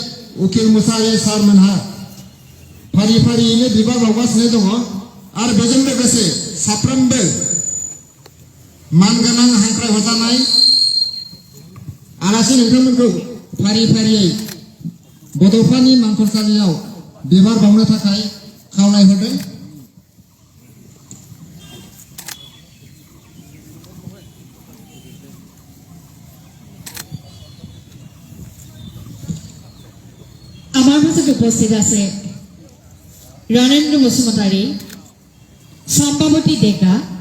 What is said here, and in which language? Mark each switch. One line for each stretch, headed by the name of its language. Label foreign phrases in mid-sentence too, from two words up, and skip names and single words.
Bodo: उकिल मुसारि सारमोनहा फारि फारियैनो बिबार बावगासिनो दङ आरो बेजों लोगोसे साफ्रोमबो मानगोनां हांख्राय हरजानाय आलासि नोंथांमोनखौ फारि फारियै बड'फानि मांखरसालियाव बिबार बावनो थाखाय खावलायहरदों।
Bangla: আমার মাঝে উপস্থিত আছে রণেন্দ্র বসুমতারি, সম্ভাবতী ডেকা,